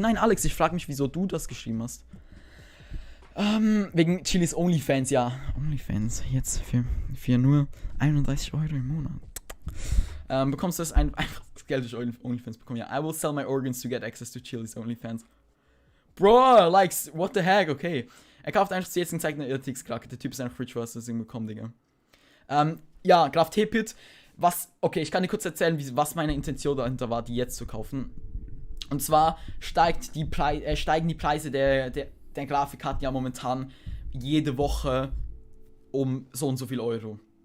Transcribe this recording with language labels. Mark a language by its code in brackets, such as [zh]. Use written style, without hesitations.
[de] Nein, Alex, ich frage mich, wieso du das geschrieben hast. Wegen Chilis OnlyFans, ja. OnlyFans, jetzt für nur 31 Euro im Monat. Bekommst du das einfach Geld durch OnlyFans bekommen. [en] Ja, I will sell my organs to get access to Chili's OnlyFans. Bro, like, what the heck, okay. [de] Er kauft einfach zu jetzigen Zeiten eine RTX-Krake. Der Typ ist einfach rich, was das Ding bekommen, Digga. Ja, Graf T-Pit. Okay, ich kann dir kurz erzählen, was meine Intention dahinter war, die jetzt zu kaufen. Und zwar steigen die Preise der Grafikkarten ja momentan jede Woche um so und so viel Euro.